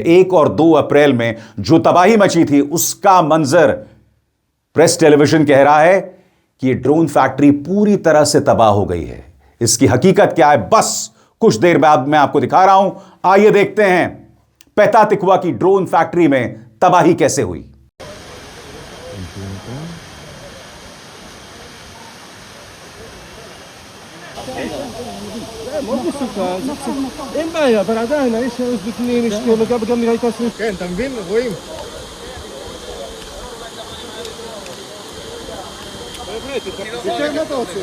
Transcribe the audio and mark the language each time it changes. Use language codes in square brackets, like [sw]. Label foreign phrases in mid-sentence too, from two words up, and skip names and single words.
[hi] 1 और 2 अप्रैल में जो तबाही मची थी उसका मंजर प्रेस टेलीविजन कह रहा है कि यह [en] drone factory [hi] पूरी तरह से तबाह हो गई है। इसकी हकीकत क्या है, बस कुछ देर बाद मैं आपको दिखा रहा हूं। आइए देखते हैं पेता तिकवा की [en] drone factory [hi] में तबाही कैसे हुई। [he] אין בעיה, אבל עדיין, האיש יש בפנים, יש גם נראה לי כסף. כן, אתה מבין? רואים. מה אתה רוצה?